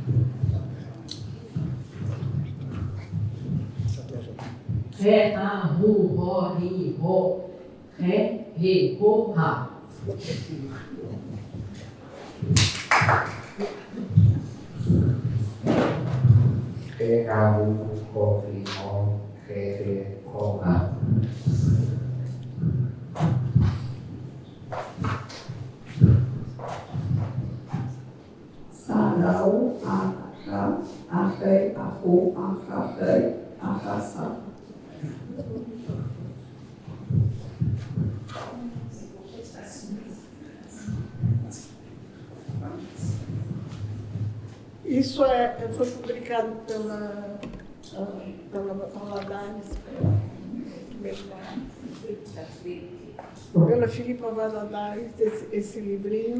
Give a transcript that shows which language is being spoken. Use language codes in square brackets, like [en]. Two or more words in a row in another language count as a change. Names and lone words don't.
[pt] Ré, a, ru, ro, ri, ro, ré, re, ro, ra. Ré, a, ru, ro, ri, ro, ré, re, ro, ra. Sarau, arra, arre, arro, arra, arrasa. Isso foi publicado pela Valadares, pela Filipa Valadares, esse livrinho.